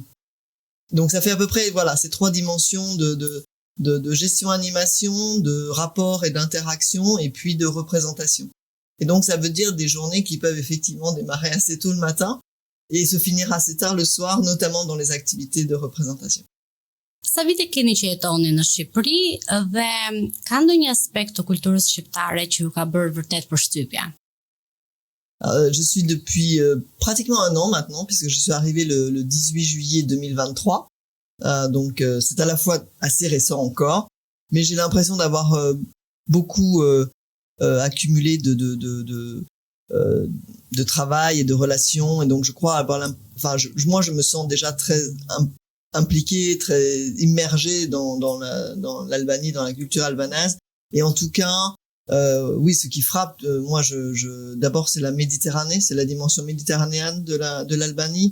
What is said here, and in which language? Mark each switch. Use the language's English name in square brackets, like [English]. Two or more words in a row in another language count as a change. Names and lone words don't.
[French] Donc ça fait à peu près, voilà, ces 3 dimensions de gestion-animation, de rapport et d'interaction, et puis de représentation. Et donc ça veut dire des journées qui peuvent effectivement démarrer assez tôt le matin et se finir assez tard le soir, notamment dans les activités de représentation. [Albanian] Sa vite keni që jetoni në Shqipëri dhe ka ndonjë aspekt të kulturës shqiptare që ju ka bërë vërtet përshtypje? [French] Je suis depuis pratiquement un an maintenant, puisque je suis arrivé le 18 juillet 2023. Donc c'est à la fois assez récent encore, mais j'ai l'impression d'avoir beaucoup accumulé de travail et de relations, et donc je crois avoir moi je me sens déjà très impliqué, très immergé dans l'Albanie, dans la culture albanaise, et en tout cas oui, ce qui frappe moi d'abord c'est la Méditerranée, c'est la dimension méditerranéenne de l'Albanie.